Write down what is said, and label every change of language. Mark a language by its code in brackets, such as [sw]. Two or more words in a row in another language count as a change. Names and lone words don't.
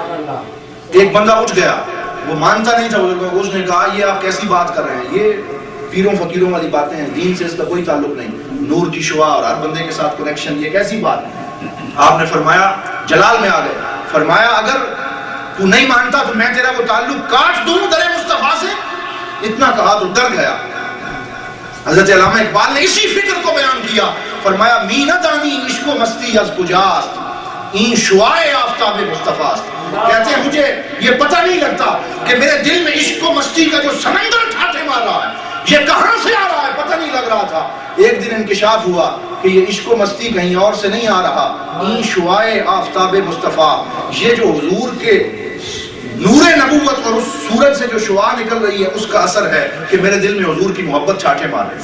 [ur] ایک بندہ اٹھ گیا، وہ مانتا نہیں تھا بزرگوں کو، اس نے کہا یہ آپ کیسی بات کر رہے ہیں، یہ پیروں فقیروں والی باتیں ہیں، دین سے اس کا کوئی تعلق نہیں، نور کی شعاع اور ہر بندے کے ساتھ کنیکشن، یہ کیسی بات ہے۔ آپ نے فرمایا، جلال میں آ گئے، فرمایا اگر تو نہیں مانتا تو میں تیرا وہ تعلق کاٹ دوں در مصطفیٰ سے۔ اتنا کہا تو ڈر گیا۔ حضرت علامہ اقبال نے اسی فکر کو بیان کیا، فرمایا [fa] می ندانی عشق و مستی از کجاست، این شعاع آفتاب مصطفیٰ است۔ [ur] کہتے ہیں مجھے یہ پتہ نہیں لگتا کہ میرے دل میں عشق و مستی کا جو سمندر ٹھاٹھے مار رہا ہے، یہ کہاں سے آ رہا ہے، پتہ نہیں لگ رہا تھا۔ ایک دن انکشاف ہوا کہ یہ عشق و مستی کہیں اور سے نہیں آ رہا، [fa] این شعاع آفتاب مصطفیٰ، [ur] یہ جو حضور کے نور نبوت اور اس سورج سے جو شعاع نکل رہی ہے، اس کا اثر ہے کہ میرے دل میں حضور کی محبت چھاٹے مارے۔